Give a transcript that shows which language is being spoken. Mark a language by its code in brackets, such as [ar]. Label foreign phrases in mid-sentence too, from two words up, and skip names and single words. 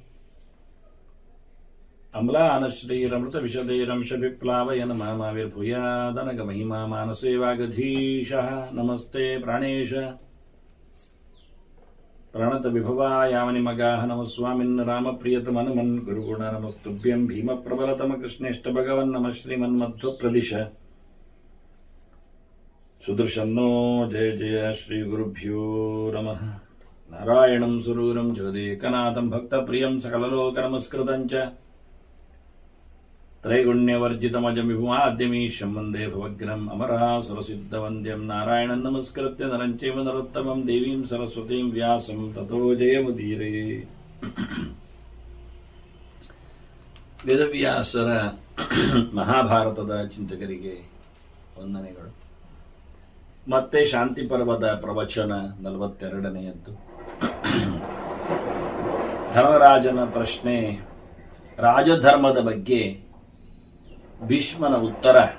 [sa] ಅಮ್ಲಾನಶ್ರೀರಮೃತವಿಶದೈರಂಶವಿಪ್ಲಾವಯನ ಮಾಮಾವಿರ್ಭೂಯಾದನಗಮಹಿಮಾ ಮಾನಸೇ ವಾಗಧೀಶಃ ನಮಸ್ತೆ ಪ್ರಾಣೇಶ ಪ್ರಣತವಿಭವಾಯಾಮನಿಮಗಾಹ ನಮಃ ಸ್ವಾಮಿನ್ ರಾಮಪ್ರಿಯತಮನಮನ್ ಗುರುಗುಣ ನಮಸ್ತುಭ್ಯಂ ಭೀಮಪ್ರಬಲತಮ ಕೃಷ್ಣೇಷ್ಟ ಭಗವನ್ ನಮಃ ಶ್ರೀಮನ್ಮಧ್ವಪ್ರದಿಶ ಸುದರ್ಶನ್ನೋ ಜಯ ಜಯ ಶ್ರೀ ಗುರುಭ್ಯೋ ನಮಃ ನಾರಾಯಣಂ ಸುರೂರಂ ಜಗದೇಕನಾಥಂ ಭಕ್ತಪ್ರಿಯಂ ಸಕಲಲೋಕನಮಸ್ಕೃತಂ ಚ ತ್ರೈಗುಣ್ಯವರ್ಜಿತಮಜಂ ವಿಭುಮಾದ್ಯಮೀಶಂ ವಂದೇ ಭವಗ್ರಂ ಅಮರಾಸುರಸಿದ್ಧವಂದ್ಯಂ ನಾರಾಯಣಂ ನಮಸ್ಕೃತ್ಯ ನರಂ ಚೈವ ನರೋತ್ತಮಂ ದೇವೀಂ ಸರಸ್ವತೀಂ ವ್ಯಾಸಂ ತತೋ ಜಯಮುದೀರಯೇ. [kn] ವೇದವ್ಯಾಸರ ಮಹಾಭಾರತದ ಚಿಂತಕರಿಗೆ ವಂದನೆಗಳು. ಮತ್ತೆ ಶಾಂತಿ ಪರ್ವದ ಪ್ರವಚನ 42ನೆಯದ್ದು. ಧರ್ಮರಾಜನ ಪ್ರಶ್ನೆ, ರಾಜಧರ್ಮದ ಬಗ್ಗೆ ಭೀಷ್ಮನ ಉತ್ತರ.